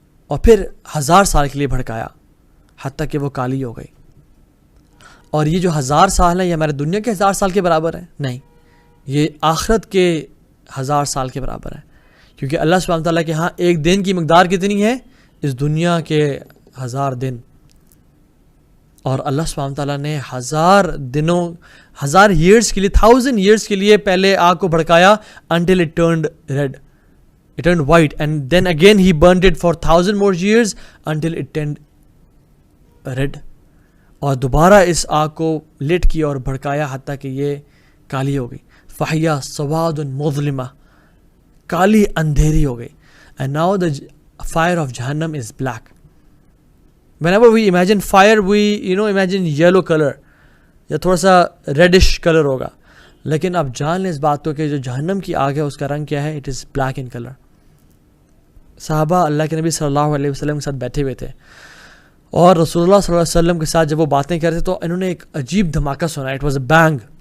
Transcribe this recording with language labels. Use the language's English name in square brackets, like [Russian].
[Urdu] اور پھر 1000 سال کے لیے بھڑکایا حتیٰ کہ وہ کالی ہو گئی. اور یہ جو 1000 سال ہیں یہ ہمارے دنیا کے 1000 سال کے برابر ہیں؟ نہیں، یہ آخرت کے 1000 سال کے برابر ہے. کیونکہ اللہ سبحانہ تعالیٰ کے ہاں ایک دن کی مقدار کتنی ہے؟ اس دنیا کے 1000 دن. اور اللہ سبحانہ تعالیٰ نے 1000 years کے لیے 1000 years کے لیے پہلے آگ کو بھڑکایا [English] until it turned red, it turned white, and then again he burned it for 1000 more years until it turned red. [Urdu] اور دوبارہ اس آگ کو لٹ کیا اور بھڑکایا حتیٰ کہ یہ کالی ہو گئی. [Arabic] فَحِيَا سَوَادٌ مُظْلِمَةٌ، [Urdu] کالی اندھیری ہو گئی. [English] and now the fire of Jahannam is black. Whenever we imagine fire, we imagine yellow color [Urdu] یا تھوڑا سا ریڈش کلر ہوگا. لیکن اب جان لیں اس بات کو کہ جو جہنم کی آگ ہے اس کا رنگ کیا ہے؟ [English] It is black in colour. [Urdu] صحابہ اللہ کے نبی صلی اللہ علیہ وسلم کے ساتھ بیٹھے ہوئے تھے اور رسول اللہ صلی اللہ علیہ وسلم کے ساتھ جب وہ باتیں کر رہے تھے تو انہوں نے ایک عجیب دھماکہ سنا. [English] It was a bang.